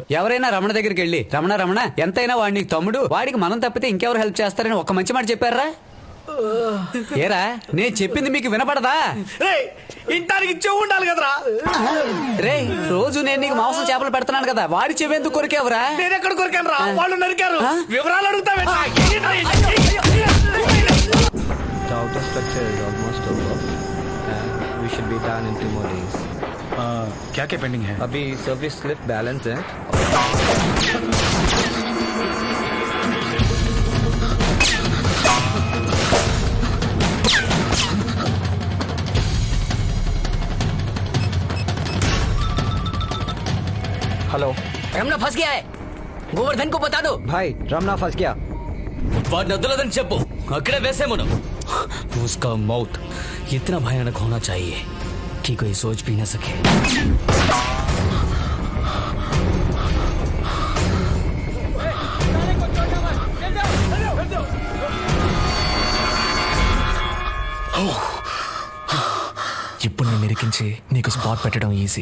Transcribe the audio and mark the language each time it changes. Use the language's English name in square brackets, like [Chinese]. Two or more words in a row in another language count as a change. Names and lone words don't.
[Telugu] ఎవరైనా రమణ దగ్గరికి వెళ్ళి రమణ ఎంతైనా వాడిని తమ్ముడు, వాడికి మనం తప్పితే ఇంకెవరు హెల్ప్ చేస్తారని ఒక మంచి మాట చెప్పారా? ఏరా నేను చెప్పింది మీకు వినపడదా? ఇంటానికి చెవు ఉండాలి కదరా. రే రోజు నేను నీకు మాంసం చేపలు పెడుతున్నాను కదా, వాడి చెవెందుకు కొరికేవరా? నేను ఎక్కడ కొరికాను రా? వాళ్ళు నరికారు. వివరాలు అడుగుతావే? [English] The outer structure is almost over. We should be done in 2 more days. [Hindi] क्या क्या पेंडिंग है? अभी [English] service slip balance [Hindi] है. हेलो, रमना फंस गया है. गोवर्धन को बता दो. भाई रमना फंस गया. [Telugu] వాడిని వదలదని చెప్పు, అక్కడే వేసేమను. [Hindi] उसका मौत इतना भयानक होना चाहिए कि कोई सोच भी न सके. [Telugu] ఇప్పుడు నేను ఇరికించి నీకు స్పాట్ పెట్టడం ఈజీ.